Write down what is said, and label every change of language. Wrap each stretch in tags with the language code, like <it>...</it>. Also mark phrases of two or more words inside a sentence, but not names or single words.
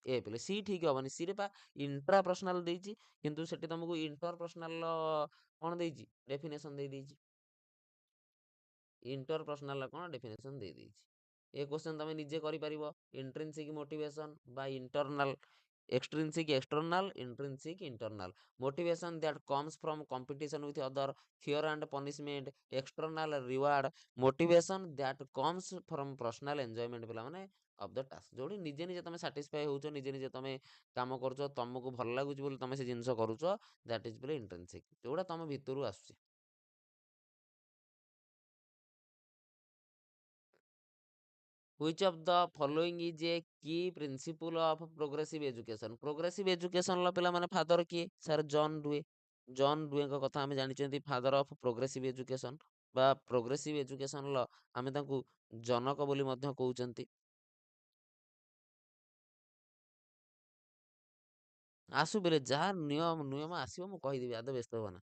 <or>ଏ ପିଲେ ସି ଠିକ ହବନି। ସି ରେ ପା</or> <en>intra personal</en> <or>ଦେଇଛି, କିନ୍ତୁ ସେଠି ତମକୁ</or> <en>inter personal</en> <or>କଣ ଦେଇଛି, ଡେଫିନେସନ ଦେଇଛି।</or> <en>inter personal</en> <or>କଣ ଡେଫିନେସନ ଦେଇଛି। ଏ କ୍ୱେଶ୍ଚନ ତମେ ନିଜେ କରିପାରିବ।</or> <en>intrinsic motivation</en> <or>ବା ଇଣ୍ଟରନାଲ,</or> <en>extrinsic external, intrinsic internal, motivation that comes from competition with other, fear and punishment, external reward, motivation that comes from personal enjoyment</en> <or>ପିଲା ମାନେ</or> <en>of the task।</en> <or>ଯୋଉଠି ନିଜେ ନିଜେ ତମେ ସାଟିସ୍ଫାଏ ହଉଛ, ନିଜେ ନିଜେ ତମେ କାମ କରୁଛ, ତମକୁ ଭଲ ଲାଗୁଛି ବୋଲି ତମେ ସେ ଜିନିଷ କରୁଛ,</or> <en>that is</en> <or>ପିଲା intrinsic, ଯୋଉଟା ତମ ଭିତରୁ ଆସୁଛି।</or> <en>Which of the following is a key principle of progressive education? Progressive education</en> <or>ର ପିଲାମାନେ ଫାଦର କିଏ? ସାର୍ ଜନ୍ ଡୁଏ। ଜନ୍ ଡୁଏଙ୍କ କଥା ଆମେ ଜାଣିଛନ୍ତି</or> <en>father of progressive education</en> <or>ବା</or> <en>progressive educationର</en> <or>ଆମେ ତାଙ୍କୁ ଜନକ ବୋଲି ମଧ୍ୟ କହୁଛନ୍ତି। ଆସୁ ବେଲେ ଯାହା ନିୟମ ଆସିବ ମୁଁ କହିଦେବି, ଆଦ ବ୍ୟସ୍ତ ହବ ନା।</or>